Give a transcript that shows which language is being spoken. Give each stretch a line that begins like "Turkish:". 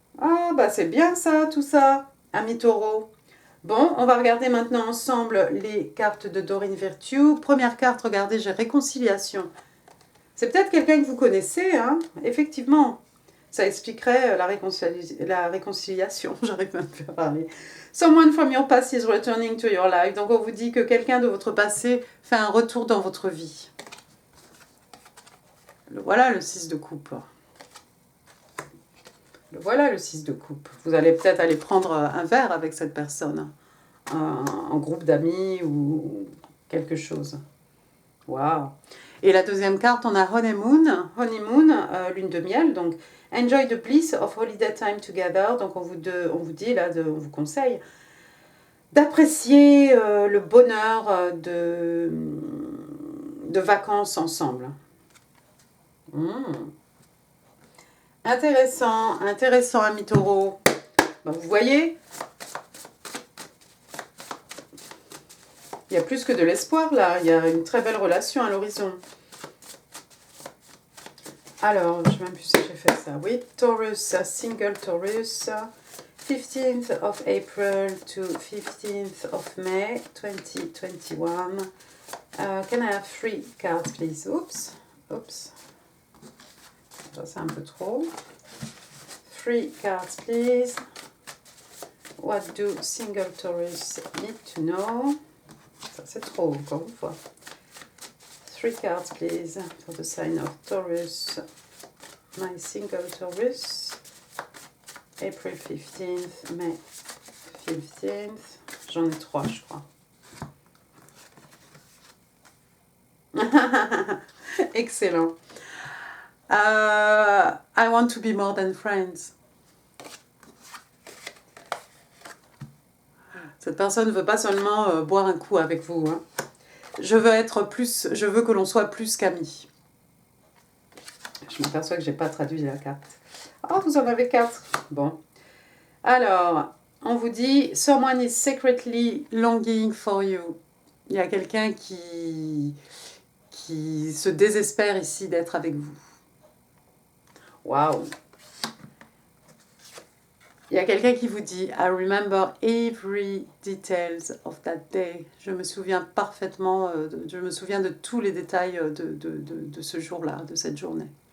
French: Ah, bah c'est bien ça, tout ça, ami taureau. Bon, on va regarder maintenant ensemble les cartes de Doreen Virtue. Première carte, regardez, j'ai réconciliation. C'est peut-être quelqu'un que vous connaissez, hein, effectivement. Ça expliquerait la réconciliation. J'arrive même plus à parler.
English: Someone from your past is returning to your life.
French: Donc on vous dit que quelqu'un de votre passé fait un retour dans votre vie. Voilà le 6 de coupe. Voilà le 6 de coupe. Vous allez peut-être aller prendre un verre avec cette personne. En groupe d'amis ou quelque chose. Waouh. Et la deuxième carte, on a Honeymoon, lune de miel, donc
English: Enjoy the bliss of holiday time together.
French: Donc on vous dit là, on vous conseille d'apprécier le bonheur de vacances ensemble. Intéressant, ami taureau. Ben, vous voyez, il y a plus que de l'espoir là, il y a une très belle relation à l'horizon. Alors, je ne sais même plus si j'ai fait ça.
English: Oui, Taurus, single Taurus, 15th of April to 15th of May 2021. Can I have 3 cards, please? Oops.
French: Ça, c'est un peu trop.
English: 3 cards, please. What do single Taurus need to know?
French: Ça, c'est trop, encore une fois.
English: 3 cards, please, for the sign of Taurus. My single Taurus. April 15th, May 15th.
French: J'en ai 3, je crois.
English: Excellent. I want to be more than friends.
French: Cette personne ne veut pas seulement boire un coup avec vous. Hein. Je veux que l'on soit plus qu'amis. Je m'aperçois que je n'ai pas traduit la carte. Oh, vous en avez 4. Bon. Alors, on vous dit,
English: someone is secretly longing for you.
French: Il y a quelqu'un qui se désespère ici d'être avec vous. Waouh! Il y a quelqu'un qui vous dit,
English: I remember every details of that day.
French: Je me souviens parfaitement, je me souviens de tous les détails de ce jour-là, de cette journée.